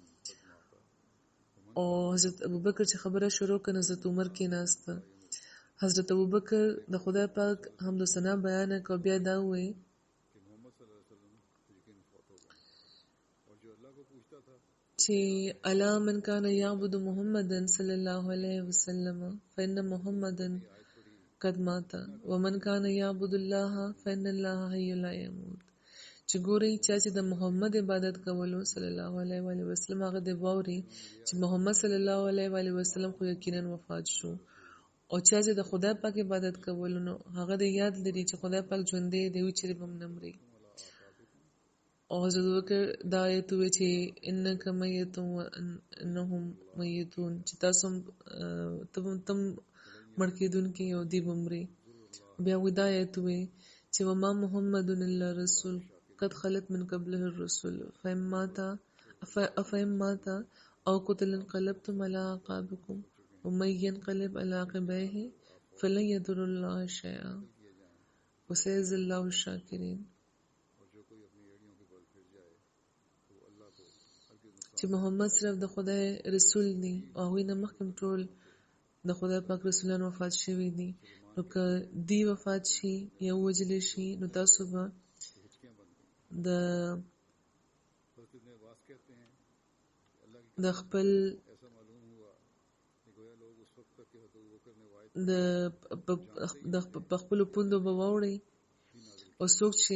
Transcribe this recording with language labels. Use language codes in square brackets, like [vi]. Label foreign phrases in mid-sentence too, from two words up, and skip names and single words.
[ps] او حضرت ابوبکر چې خبره شروع کړه حضرت عمر کېناسته حضرت ابوبکر د خدای پاک حمد و ثنا بیان کړ بیا دا ووی چې [ar] الا من کان یعبد محمدا صلی الله علیه وسلم فإن محمدا قد مات ومن کان یعبد الله فإن الله حی لا یموت [ps] چې ګورئ چې د محمد عبادت کولو [ar] صلی [ps] الله علیه وسلم هغه د باوري چې محمد [ar] صلی الله علیه وسلم [ps] خو یقینا وفات شو او چې د خدای پاک عبادت کولو نو هغه د یاد لري چې خدای پاک ژوندې دی چې هم نه مري او حضرت ابوبکر دا آیت وی چې [ar] انک میتون انهم میتون [ps] چې تاسو تم مړ کېدونکي او دی بمري بیا وی دا آیت وی چې [ar] وما محمد الا رسول قد خلت من قبله الرسل فإن مات او قتل انقلبتم على اعقابكم ومن ينقلب على عقبيه فلن يضر الله شيئا وسيجزي الله الشاكرين [ps] چې محمد صرف د خدای رسول دی او هغوی نه مخکې ټول د خدای پاک رسولان وفات شوي دي نو که دی وفات شي یا ووژلی شي نو تاسو به د خپل په خپلو پوندو به واوړئ او څوک چې